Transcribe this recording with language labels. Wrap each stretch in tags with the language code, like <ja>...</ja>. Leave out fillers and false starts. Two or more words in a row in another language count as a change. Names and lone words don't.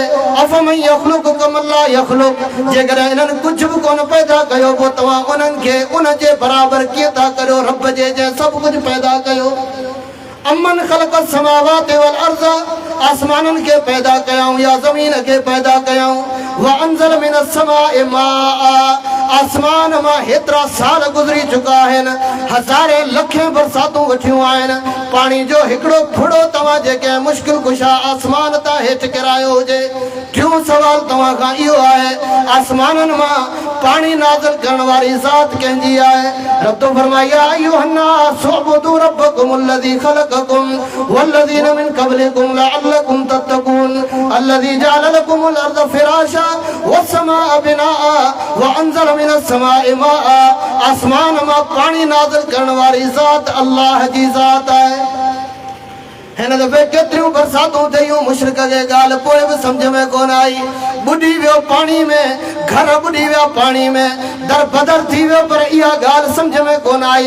<ar>أفمن يخلق كمن لا يخلق,</ar> <sd>जेकर इन्हनि कुझु बि कोन पैदा कयो पोइ तव्हां उन्हनि खे उन जे बराबरि कीअं था करियो रब जे जंहिं सभु कुझु पैदा कयो?</sd> <ar>أمن خلق السماوات والأرض,</ar> <sd>आसमाननि खे पैदा कयाऊं या ज़मीन खे पैदा कयाऊं?</sd> <ar>وأنزل من السماء ماء,</ar> <sd>आसमान मां हेतिरा साल गुज़री चुका आहिनि, हज़ारे लखे बरसातूं वठियूं आहिनि, पाणी जो हिकिड़ो फुड़ो तव्हां जेके मुश्किल कुशा आसमान तां हेठि किरायो हुजे? टियों सवाल तव्हां खां इहो आहे आसमाननि मां पाणी नाज़िल करण वारी ज़ात कंहिंजी आहे? रब तो फरमाए</sd> <ar>يا أيها الناس اعبدوا ربكم الذي خلقكم والذين من قبلكم لعلكم تتقون الذي جعل لكم الأرض فراشا والسماء بناء وأنزل من السماء ماء.</ar> <sd>आसमान मां पाणी नाज़िल करण वारी ज़ात अल्लाह जी ज़ात आहे। हिन दफ़े केतिरियूं बरसातूं थियूं मुशरिक खे ॻाल्हि पोइ बि सम्झ में कोन आई बुॾी वियो पाणी में घर ॿुॾी विया पाणी में दर बदर थी वियो पर इहा ॻाल्हि सम्झ में कोन आई</sd>